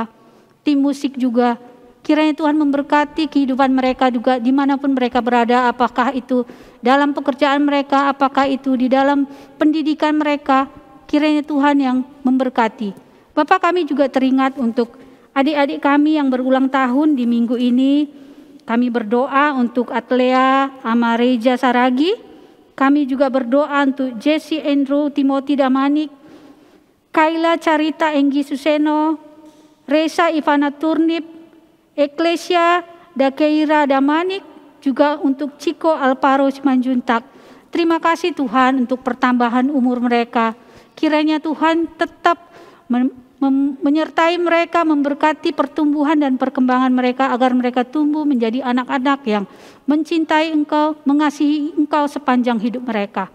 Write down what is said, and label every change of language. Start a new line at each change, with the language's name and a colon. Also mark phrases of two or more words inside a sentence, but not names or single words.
Indonesian: Tim musik juga, kiranya Tuhan memberkati kehidupan mereka juga dimanapun mereka berada, apakah itu dalam pekerjaan mereka, apakah itu di dalam pendidikan mereka, kiranya Tuhan yang memberkati. Bapak, kami juga teringat untuk adik-adik kami yang berulang tahun di minggu ini. Kami berdoa untuk Atlea Amareja Saragi. Kami juga berdoa untuk Jesse Andrew Timothy Damanik, Kaila Carita Enggi Suseno, Reza Ivana Turnip, Eklesia Dakeira Damanik, juga untuk Ciko Alparo Simanjuntak. Terima kasih Tuhan untuk pertambahan umur mereka. Kiranya Tuhan tetap menyertai mereka, memberkati pertumbuhan dan perkembangan mereka agar mereka tumbuh menjadi anak-anak yang mencintai Engkau, mengasihi Engkau sepanjang hidup mereka.